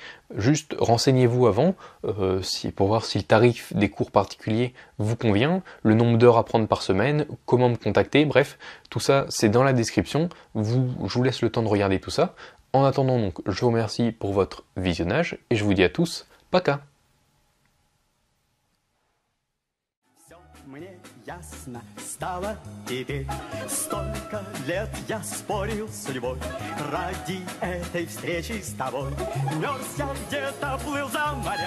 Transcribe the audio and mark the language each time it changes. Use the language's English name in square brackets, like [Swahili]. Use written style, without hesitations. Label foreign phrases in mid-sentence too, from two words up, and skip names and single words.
[French] Juste renseignez-vous avant pour voir si le tarif des cours particuliers vous convient, le nombre d'heures à prendre par semaine, comment me contacter, bref, tout ça c'est dans la description. Je vous laisse le temps de regarder tout ça. En attendant donc, je vous remercie pour votre visionnage et je vous dis à tous, paka! [Russian] Мне ясно стало теперь. Столько лет я спорил с судьбой ради этой встречи с тобой. Мерз я где-то, плыл за моря.